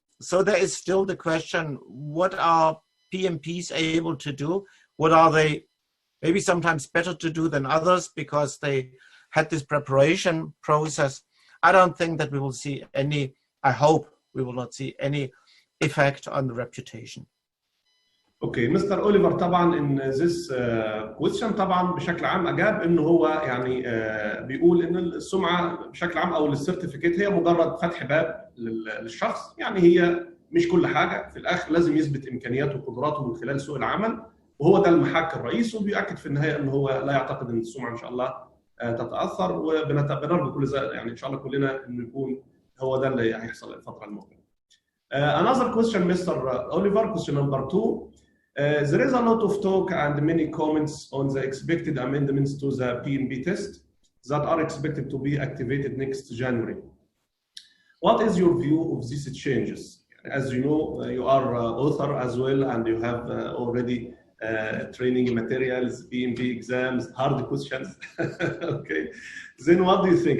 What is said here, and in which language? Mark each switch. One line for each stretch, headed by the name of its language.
English: So there is still the question, what are PMPs able to do? What are they maybe sometimes better to do than others because they had this preparation process? I don't think that we will see any, I hope we will not see any effect on the reputation.
Arabic: اوكي مستر اوليفر طبعا ان
English: this question
Arabic: طبعا بشكل عام اجاب انه هو يعني بيقول ان السمعه بشكل عام او السيرتيفيكيت هي مجرد فتح باب للشخص، يعني هي مش كل حاجه، في الاخر لازم يثبت امكانياته وقدراته من خلال سوق العمل، وهو ده المحك الرئيسي، وبيأكد في النهايه ان هو لا يعتقد ان السمعه ان شاء الله تتاثر، وبنرجو كل يعني ان شاء الله كلنا انه يكون هو ده اللي هيحصل الفتره المقبله.
English: Another question, Mr. Oliver, question number 2. There is a lot of talk and many comments on the expected amendments to the PMB test that are expected to be activated next January. What is your view of these changes? As you know, you are author as well, and you have already training materials, PMB exams, hard questions. Okay. Then what do you think?